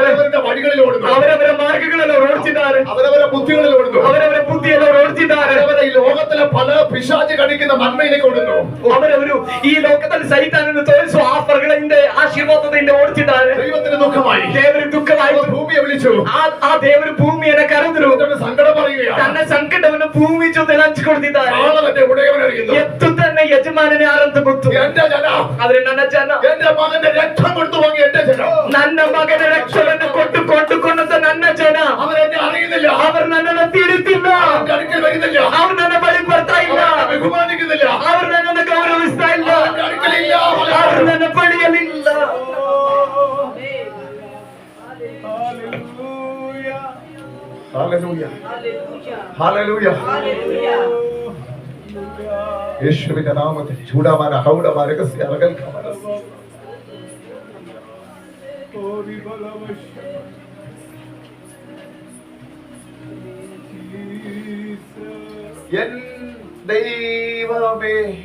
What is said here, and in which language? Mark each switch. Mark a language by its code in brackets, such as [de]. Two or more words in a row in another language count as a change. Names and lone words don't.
[ml] അവരവരുടെ വഴികളിൽ ഓടുന്നു. [kn] ಅವರವರ ಮಾರ್ಗಗಳಲ್ಲಿ ಅವರು ಓಡ್ತಿದ್ದಾರೆ. [ml] അവരവരുടെ ബുദ്ധികളിൽ ഓടുന്നു. [kn] ಅವರವರ ಬುದ್ಧಿಯಲ್ಲಿ ಅವರು ಓಡ್ತಿದ್ದಾರೆ. [ml] അവരവരെ ഈ ലോകത്തിലെ പല പിശാച് കണിക്കുന്ന നന്മയിലേക്ക് ഓടുന്നു. [kn] ಅವರವರು ಈ ಲೋಕದಲ್ಲಿ ಸೈತಾನನ್ನು ತೋರಿಸುವ ಆಫರ್ಗಳ ಹಿಂದೆ, ಆಶೀರ್ವಾದದ ಹಿಂದೆ ಓಡ್ತಿದ್ದಾರೆ. [ml] ദൈവത്തിന് ദുഃഖമായി. [kn] ದೇವರಿಗೆ ದುಃಖವಾಯಿತು. [ml] ഭൂമിയെ വിളിച്ചു. [kn] ಆ ದೇವರು ಭೂಮಿಯನ್ನು ಕರೆದರು. [ml] സങ്കടം പറയുകയാണ്. [kn] ತನ್ನ ಸಂಕಟವನ್ನು ಭೂಮಿ ಜೊತೆ ಹಂಚಿಕೊಳ್ತಿದ್ದಾರೆ. [ml] നാളെ തന്റെ ഉടയവനെ അറിയുന്നു. [kn] ಎತ್ತು ತನ್ನ ಯಜಮಾನನೇ ಯಾರಂತ ಗೊತ್ತು. [ml] എന്റെ ജനം, [kn] ಆದ್ರೆ ನನ್ನ ಜನ, [ml] എന്റെ മകന്റെ രക്തം കൊടുത്തു വാങ്ങി എന്റെ ജനം, [kn] ನನ್ನ ಮಗನ ರಕ್ಷಣೆಯನ್ನು ಕೊಟ್ಟು ಕೊಂಡುಕೊಂಡಂತ ನನ್ನ ಜನ, [ml] അവരെന്നെ അറിയുന്നില്ല. [kn] ಅವರು ನನ್ನನ್ನು ತಿಳಿತಿಲ್ಲ. [ml] അവന്റെ അടുക്കൽ വരുന്നില്ല. [kn] ಅವರು ನನ್ನ ಬಳಿ ಬರ್ತಾ ಇಲ್ಲ. [ml] അവരെ ബഹുമാനിക്കുന്നില്ല. [kn] ಅವರು ನನ್ನನ್ನು ಗೌರವಿಸ್ತಾ ಇಲ್ಲ. [ml] അവന്റെ അടുക്കലില്ല. [kn] ಅವರು ನನ್ನ ಬಳಿಯಲ್ಲಿಲ್ಲ. [ml] ഹല്ലേലൂയ. ഹല്ലേലൂയ. യേശുവിന്റെ നാമത്തിൽ ചൂടാമാന ഹൗഡമാ രഹസ്യ അലകൽക്കമന എൻ ദൈവമേ